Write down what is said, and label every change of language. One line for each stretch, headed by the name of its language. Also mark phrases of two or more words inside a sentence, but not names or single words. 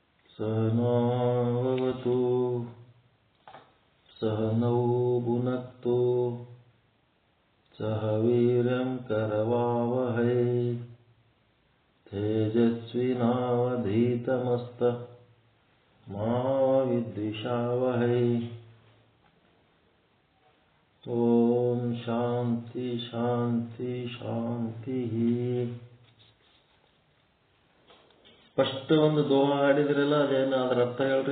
Sanskrit: सहनावतु सहनौ भुनक्तु सह वीर्यं करवावहै तेजस्विनावधीतमस्तु मा विद्विषावहै। ओम शांति शांति शांति।
Kannada: ಫಸ್ಟ್ ಒಂದು ದೋಹ ಹಾಡಿದ್ರಲ್ಲ, ಅದೇನು ಅದರ ಅರ್ಥ ಹೇಳ್ರಿ.